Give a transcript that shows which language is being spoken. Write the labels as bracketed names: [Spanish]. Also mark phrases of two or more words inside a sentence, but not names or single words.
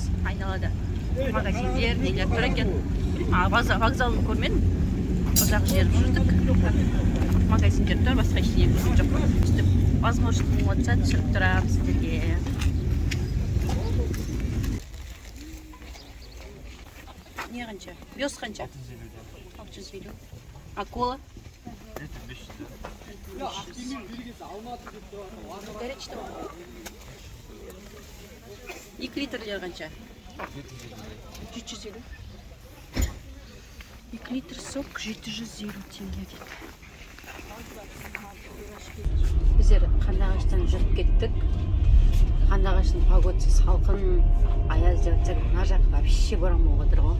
[Kazakh] Айналада магазиндер, нелер тұр екен. Вокзалын көрмедім, ұзақ жеріп жүрдік. Магазиндер тұр, басқа ештеңе көрген жоқ. Сөйтіп возможность болса түсіріп тұрамын сіздерге. Не қанша? Бес қанша? 650. [Russian] А кола? Это 500. Горячий там. [Kazakh] 2 литрлер қанша? 750. 2 литр сок 750 теңге дейді. Біздер Қандағаштан жүріп кеттік. Қандағаштың погодасы салқын, аяз деп жатсақ, мына жақта вообще боран болып отыр ғой.